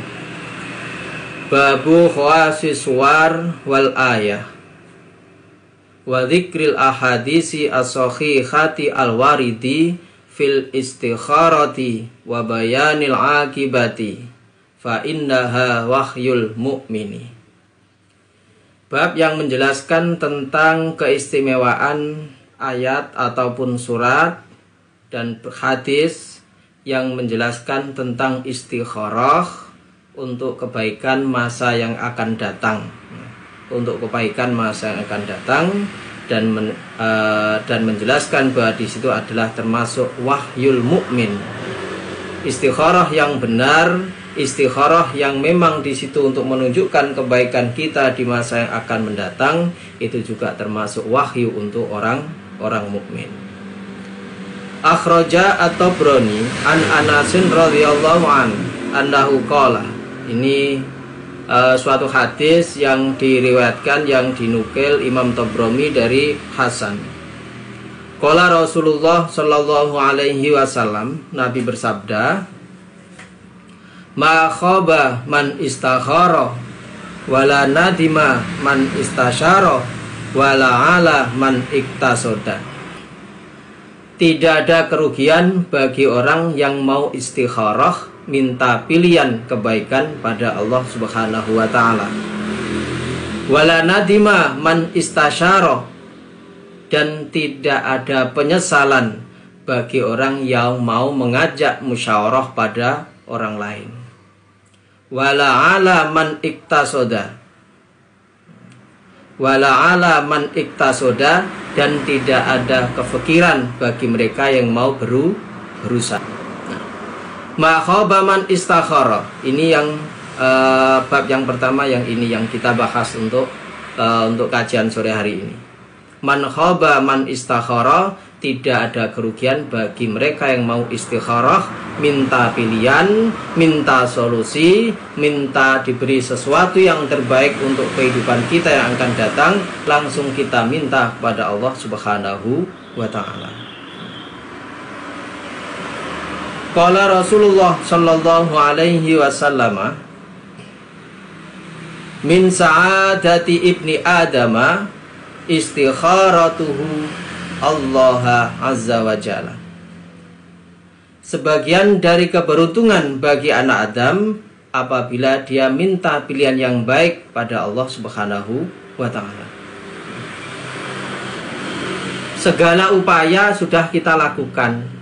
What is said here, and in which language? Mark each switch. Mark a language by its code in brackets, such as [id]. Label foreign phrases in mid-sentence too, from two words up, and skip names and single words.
[ar] باب خواص السور والآية وذكر الأحاديث الصحيحة الوارد في الاستخارة وبيان العاقبة فإنها وحي المؤمن. [id] Bab yang menjelaskan tentang keistimewaan ayat ataupun surat dan hadis yang menjelaskan tentang istikharah untuk kebaikan masa yang akan datang, untuk kebaikan masa yang akan datang, dan menjelaskan bahwa di situ adalah termasuk [ar] وحي المؤمن. [id] Istikharah yang benar, istikharah yang memang di situ untuk menunjukkan kebaikan kita di masa yang akan mendatang, itu juga termasuk wahyu untuk orang mukmin. [ar] أخرج الطبراني عن أنس رضي الله عنه أنه قال. [id] Ini suatu hadis yang diriwayatkan, yang dinukil Imam Tabrani dari Hasan. [ar] قال رسول الله صلى الله عليه وسلم, [id] Nabi bersabda, [ar] ما خاب من استخار ولا ندم من استشار ولا عال من اقتصد. Tidak ada kerugian bagi orang yang mau istikharah, minta pilihan kebaikan pada Allah سبحانه وتعالى. ولا ندم من استشار, [id] dan tidak ada penyesalan bagi orang yang mau mengajak musyawarah pada orang lain. [ar] ولا عال من اقتصد، ولا عال من اقتصد, wala ala man iktasoda, [id] dan tidak ada kefikiran bagi mereka yang mau berusaha. [ar] ما خاب من استخار. [id] Ini yang bab yang pertama, yang ini yang kita bahas untuk kajian sore hari ini. [ar] من خاب من استخار, [id] tidak ada kerugian bagi mereka yang mau istikharah, minta pilihan, minta solusi, minta diberi sesuatu yang terbaik untuk kehidupan kita yang akan datang, langsung kita minta kepada Allah [ar] سبحانه وتعالى. قال رسول الله صلى الله عليه وسلم، من سعادة ابن آدم استخارته الله عز وجل. [id] Sebagian dari keberuntungan bagi anak Adam apabila dia minta pilihan yang baik pada Allah [ar] سبحانه وتعالى. [id] Segala upaya sudah kita lakukan.